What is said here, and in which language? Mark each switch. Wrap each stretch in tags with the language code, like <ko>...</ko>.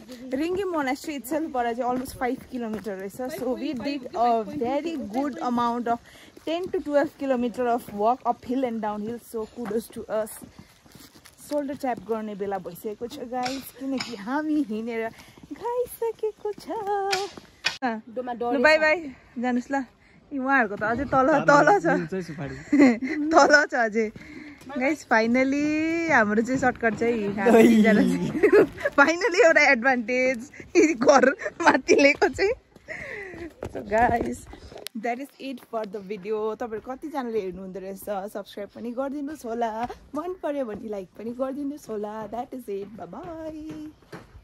<en>Ringi Monastery itself is almost 5 kilometers. So we did a very good amount of 10 to 12 kilometers of walk uphill and downhill. So kudos to us. Shoulder tap</en> <ne>गर्ने बेला भइसकेको छ guys किनकि हामी हिँडेर गइसकेको छ. Bye bye जानुस् ल. उहाँहरुको त अझै तल छ. तल छ अझै. गाइस फाइनली हाम्रो चाहिँ सर्टकट चाहिँ हामी जना चाहिँ फाइनली एउटा एडभान्टेज घर माथि लिएको चाहिँ.</ne> <en>So guys, that is it for the video.</en> <ne>तपाईहरु कतिजनाले हेर्नु हुँदै रहेछ सब्स्क्राइब पनि गरिदिनुस् होला. मन पर्यो भने लाइक पनि गरिदिनुस् होला.</ne> <en>That is it. Bye bye.</en>